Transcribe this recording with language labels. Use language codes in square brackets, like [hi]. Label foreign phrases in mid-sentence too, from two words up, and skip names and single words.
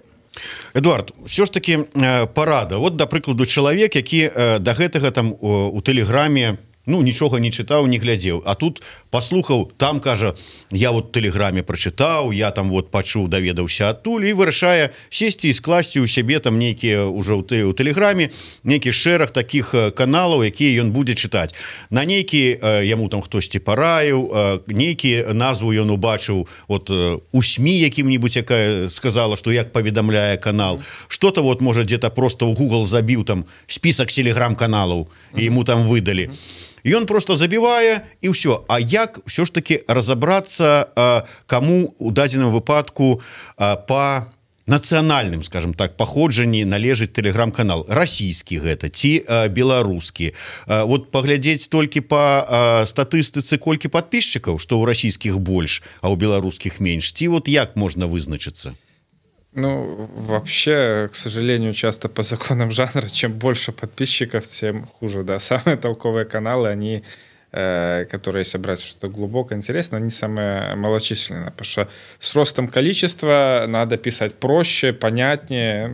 [be] Эдуард, [ru] все ж таки [be] парада. Вот, да прыкладу, чалавек, які да гэтага там у тэлеграме нічога не чытаў, не глядзеў, а тут паслухаў, там кажа, я вот тэлеграме прачытаў, я там вот пачуў, даведаўся адтуль, і вырашае сесці і скласці ў сябе там нейкія уже ў тэлеграме нейкі шэраг такіх каналаў, якія ён будзе чытаць. На нейкі яму там хтосьці параіў, нейкі назву ён убачыў вот у СМІ якім-нибудь, якая сказала, што як паведамляе канал, [ru] что-то вот [be] можа [ru] где-то просто [be] ў Google забіў там список телеграм-каналаў, і ему там выдалі. Ён просто забівае, і ўсё. А як [ru] все ж таки разобрацца, [be] каму у дадзеным выпадку па нацыянальным, скажем так, паходжанні належыць тэлеграм-канал? Расійскі гэта ці беларускі? Вот паглядзець толькі па статыстыцы, колькі падпісчыкаў, што ў расійскіх больш, а ў беларускіх менш, ці вот як можна вызначыцца? [ru] Ну, вообще, к сожалению, часто по законам жанра, чем больше подписчиков, тем хуже, да. Самые толковые каналы, они, которые, если брать что-то глубоко интересно, они самые малочисленные, потому что с ростом количества надо писать проще, понятнее.